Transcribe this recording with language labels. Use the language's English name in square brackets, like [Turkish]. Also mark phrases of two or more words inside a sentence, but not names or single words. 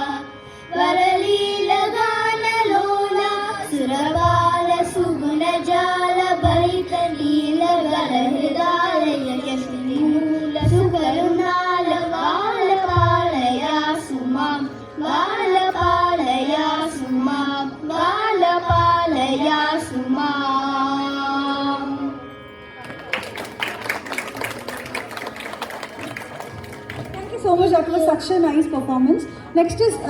[Sanskrit] ವರಲೀಲಗಾನಲೋಲ ಸುರಬಾಲ ಸುಗುಣ ಜಾಲ ಭರಿತ ನೀಲಗಲಹೃದಾಲಯ ಯಶ್ವಿ ಮೂಲ ಸುಕರುಣಾಲ ಬಾಲ ಪಾಲಯ ಸುಮಾಂ ಬಾಲ ಪಾಲಯ ಸುಮಾಂ ಬಾಲ ಪಾಲಯ ಸುಮಾಂ. [English] Thank you so much. That was such a nice performance. Next is